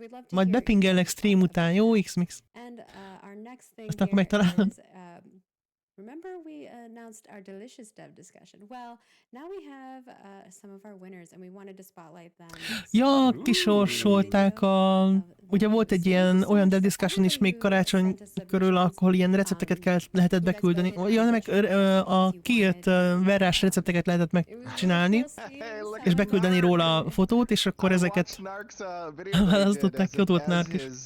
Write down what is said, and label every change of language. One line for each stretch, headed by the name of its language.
Hungarian: Majd bepingellek stream után, jó X-Mix? Aztán akkor megtalálom.
English: Remember we announced our delicious dev discussion. Well, now we have some of our winners and we wanted to spotlight them.
Hungarian: Ja, kisorsolták ugye volt egy olyan dev discussion is még karácsony körül, ahol ilyen recepteket lehetett beküldeni. Ja, nem, a kiírt verrás recepteket lehetett megcsinálni, és beküldeni róla a fotót, és akkor ezeket választották ki, ott volt Nark is.